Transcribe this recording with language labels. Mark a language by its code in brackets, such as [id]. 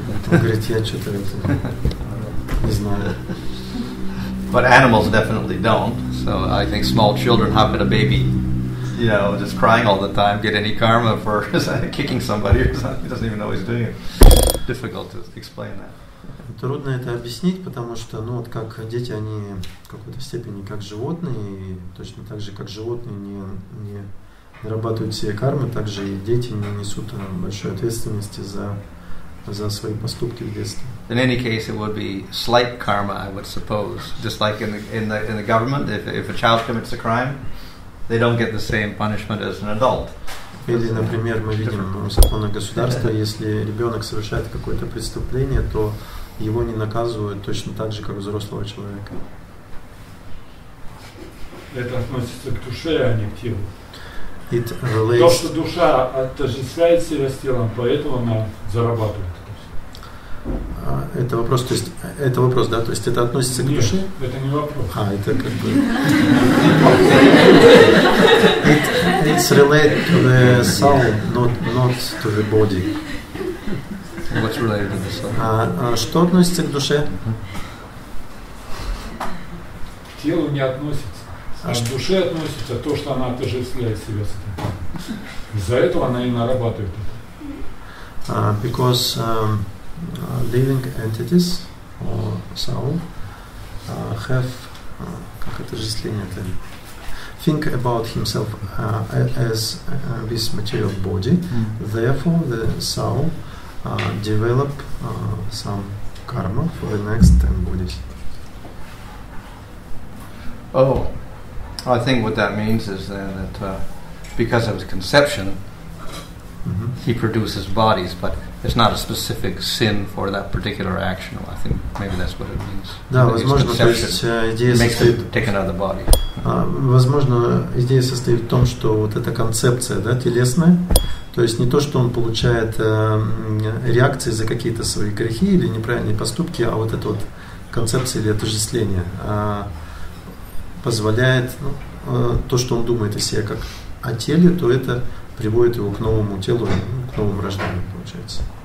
[ru] Он говорит, я что-то не знаю. [en] But animals definitely don't. So I think small children, how could a baby, just crying all the time, get any karma for kicking somebody or something? He doesn't even know he's doing it. Difficult to explain that. [ru] Трудно это объяснить, потому что, вот как дети, они в какой-то степени как животные, и точно так же, как животные не нарабатывают себе кармы, также и дети не несут большой ответственности за свои поступки в детстве. [en] In any case, it would be slight karma, I would suppose. Just like in the government, if a child commits a crime, they don't get the same punishment as an adult. [ru] Или, например, мы видим в законах государства, если ребенок совершает какое-то преступление, то его не наказывают точно так же, как взрослого человека. Это относится к душе, а не к телу. [en] It [ru] То, [en] relates... [ru] что душа отождествляет себя с телом, поэтому она зарабатывает. Это вопрос, то есть это вопрос, да, то есть это относится к душе? Нет, это не вопрос. Это как бы... [en] It's related to the soul, not to the body. What's related to the soul? [ru] Что относится к душе? К телу не относится. А к душе относится то, что она отождествляет себя с этим. Из-за этого она и нарабатывает это. [en] Because living entities or soul have [ru] как отождествление-то? [en] Think about himself as this material body. Therefore, the soul develop some karma for the next 10 bodies. Oh, I think what that means is then that because of his conception, he produces bodies, but it's not a specific sin for that particular action. I think maybe that's what it means. [ru] Да, возможно, то есть идея состоит... [en] Take another body. [ru] Возможно, идея состоит в том, что вот эта концепция, да, телесная, то есть не то, что он получает реакции за какие-то свои грехи или неправильные поступки, а вот эта вот концепция или отождествление позволяет, то, что он думает о себе как о теле, то это приводит его к новому телу, к новому рождению, получается.